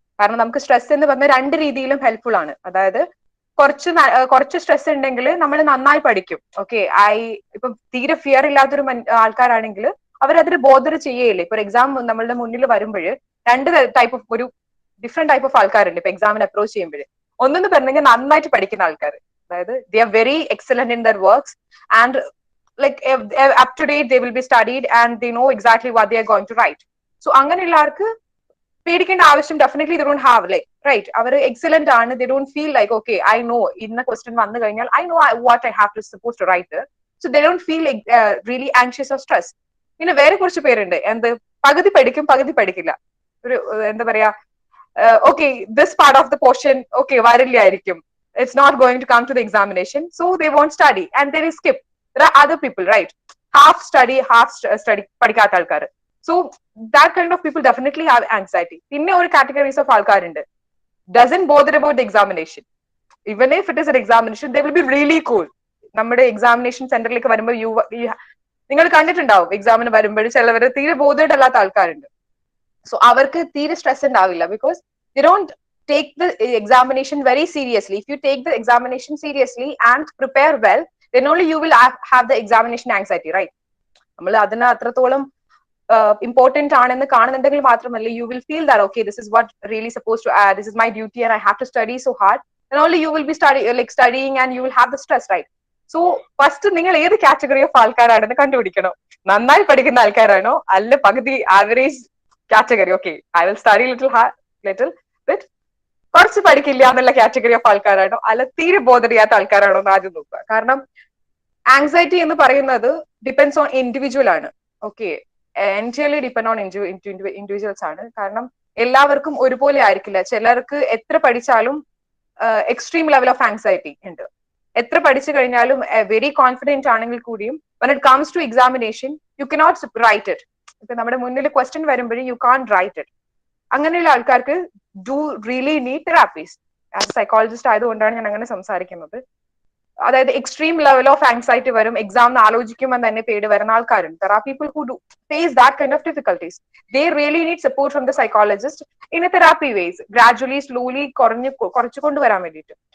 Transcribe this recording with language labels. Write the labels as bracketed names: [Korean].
[Malayalam] കാരണം നമുക്ക് സ്ട്രെസ് എന്ന് പറഞ്ഞാൽ രണ്ട് രീതിയിലും ഹെൽപ്ഫുൾ ആണ്. അതായത് കുറച്ച് സ്ട്രെസ് ഉണ്ടെങ്കിൽ നമ്മൾ നന്നായി പഠിക്കും. ഓക്കെ, ഇപ്പൊ തീരെ ഫിയർ ഇല്ലാത്തൊരു ആൾക്കാരാണെങ്കിൽ അവരതിന് ബോധർ ചെയ്യേയില്ല. ഇപ്പൊ എക്സാം നമ്മളുടെ മുന്നിൽ വരുമ്പോൾ രണ്ട് ടൈപ്പ് ഓഫ് ഒരു ഡിഫറെന്റ് ടൈപ്പ് ഓഫ് ആൾക്കാരുണ്ട് ഇപ്പൊ എക്സാമിന് അപ്രോച്ച് ചെയ്യുമ്പോൾ. ഒന്നെന്ന് പറഞ്ഞെങ്കിൽ നന്നായിട്ട് പഠിക്കുന്ന ആൾക്കാർ, അതായത് [English] They are very excellent in their works and like up to date they will be studied and they know exactly what they are going to write. [Malayalam] So അങ്ങനെയുള്ള ആൾക്ക് പേടിക്കേണ്ട ആവശ്യം definitely [English] they don't have, like right, [Malayalam] our excellent ആണ്. [English] they don't feel like okay I know [Malayalam] ഇന്ന question വന്നു കഴിഞ്ഞാൽ [English] I know what I have to supposed to write there. So they don't feel like really anxious or stressed. [Malayalam] പിന്നെ വേറെ കുറച്ച് പേരുണ്ട് എന്ത് പകുതി പഠിക്കും പകുതി പഠിക്കില്ല. ഒരു എന്താ പറയാ [English] okay this part of the portion okay [Malayalam] വരില്ലായിരിക്കും, [English] it's not going to come to the examination, so they won't study and they will skip. There are other people, right, half study [Malayalam] പഠിക്കാത്ത ആൾക്കാർ. [English] So that kind of people definitely have anxiety. [Malayalam] പിന്നെ ഒരു [English] categories of [Malayalam] ആൾക്കാരുണ്ട് [English] doesn't bother about the examination. Even if it is an examination they will be really cool. [Malayalam] നമ്മുടെ examination സെന്ററിലേക്ക് വരുമ്പോൾ നിങ്ങൾ കണ്ടിട്ടുണ്ടാവും എക്സാമിന് വരുമ്പോൾ ചിലവർ തീരെ ബോധേഡ് അല്ലാത്ത ആൾക്കാരുണ്ട്. സോ അവർക്ക് തീരെ സ്ട്രെസ് ഉണ്ടാവില്ല [English] because they don't take the examination very seriously. If you take the examination seriously and prepare well, then only you will have the examination anxiety, right? [Malayalam] നമ്മൾ അതിന് അത്രത്തോളം ഇമ്പോർട്ടന്റ് ആണെന്ന് കാണുന്നുണ്ടെങ്കിൽ മാത്രമല്ല [English] you will feel that okay this is what really supposed to this is my duty and I have to study so hard, and only you will be studying and you will have the stress, right? [Malayalam] So first നിങ്ങൾ ഏത് category of ആൾക്കാരാണെന്ന് കണ്ടുപിടിക്കണം. നന്നായി പഠിക്കുന്ന ആൾക്കാരാണോ അല്ല പകുതി average category, [English] okay I will study little bit [Malayalam] കുറച്ച് പഠിക്കില്ല എന്നുള്ള category of ആൾക്കാരാണോ അല്ല തീരെ ബോധർ ചെയ്യാത്ത ആൾക്കാരാണോ എന്ന് ആദ്യം നോക്കുക. കാരണം ആങ്സൈറ്റി എന്ന് പറയുന്നത് ഡിപ്പെൻഡ്സ് ഓൺ ഇൻഡിവിജ്വൽ ആണ്. Okay, entirely depend on individuals ആണ്. കാരണം എല്ലാവർക്കും ഒരുപോലെ ആയിരിക്കില്ല. ചിലർക്ക് എത്ര പഠിച്ചാലും എക്സ്ട്രീം ലെവൽ ഓഫ് ആങ്സൈറ്റി ഉണ്ട്. എത്ര പഠിച്ചു കഴിഞ്ഞാലും വെരി കോൺഫിഡന്റ് ആണെങ്കിൽ കൂടിയും [English] when it comes to examination you cannot write it. [Malayalam] ഇപ്പൊ നമ്മുടെ മുന്നിൽ ക്വസ്റ്റ്യൻ വരുമ്പോഴും [English] you can't write it. [Malayalam] അങ്ങനെയുള്ള ആൾക്കാർക്ക് [English] Do really need therapies. [Malayalam] As psychologist ആയതുകൊണ്ടാണ് ഞാൻ അങ്ങനെ സംസാരിക്കുന്നത്. അതായത് എക്സ്ട്രീം ലെവൽ ഓഫ് ആങ്സൈറ്റി വരും, എക്സാമിന് ആലോചിക്കുമ്പോൾ തന്നെ പേടി വരുന്ന ആൾക്കാരുണ്ട്. [English] There are people who do face that kind of difficulties. They really need support from the psychologist in a therapy ways, gradually slowly [Malayalam] കുറച്ചു കൊണ്ടുവരാൻ വേണ്ടിയിട്ട്.